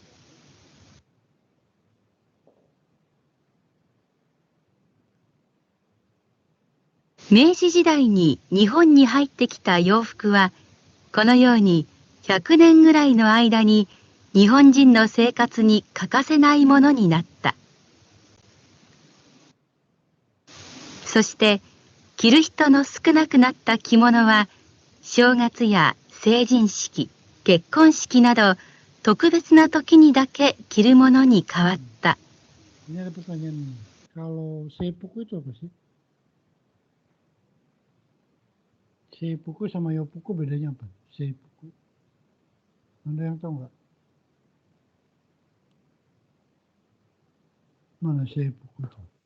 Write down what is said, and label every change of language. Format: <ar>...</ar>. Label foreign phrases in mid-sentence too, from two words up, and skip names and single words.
<ja>明治時代に日本に入ってきた洋服は、このように100年ぐらいの間に日本人の生活に欠かせないものになった。そして着る人の少なくなった着物は、正月や成人式、結婚式など特別な時にだけ着るものに変わった。</ja> <id>Ini ada pertanyaan nih. Kalau seppuku itu apa sih? Seppuku sama yopuku bedanya apa? Seppuku. Anda yang tahu nggak? Mana seppuku itu?</id>